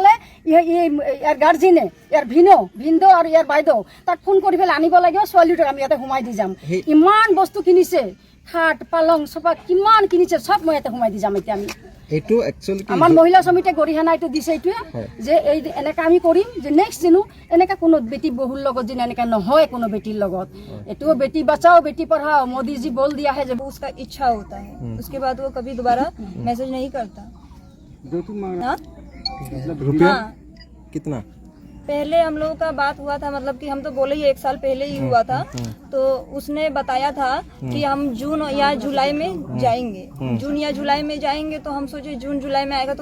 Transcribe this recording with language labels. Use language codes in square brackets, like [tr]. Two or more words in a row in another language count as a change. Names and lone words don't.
[as] ইয়াৰ গাৰ্জিনে ইয়াৰ ভিনদেউ আৰু ইয়াৰ বাইদেউ তাক ফোন কৰি পেলাই আনিব লাগিব ছোৱালীটোক আমি ইয়াতে সোমাই দি যাম ইমান বস্তু কিনিছে খাট পালং চোফা কিমান কিনিছে চব মই ইয়াতে সোমাই দি যাম এতিয়া আমি এইটো একচুৱেলি আমাৰ মহিলা সমিতিয়ে গৰিহণা এইটো দিছে এইটোৱে যে এই এনেকা আমি কৰিম যে নেক্সট দিনো এনেকা কোনো বেটি বহুৰ লগত যেন এনেকা নহয় কোনো বেটিৰ লগত এইটো [hi] बेटी बचाओ बेटी पढ़ाओ मोदी जी बोल दिया है जब उसका इच्छा होता है उसके बाद वो कभी दोबारा मैसेज नहीं करता रुपया कितना पहले हम लोगों का बात हुआ था मतलब कि हम तो बोले ही 1 साल पहले ही हुआ था तो उसने बताया था कि हम जून या जुलाई में जाएंगे जून या जुलाई में जाएंगे तो हम सोचे जून जुलाई में आएगा तो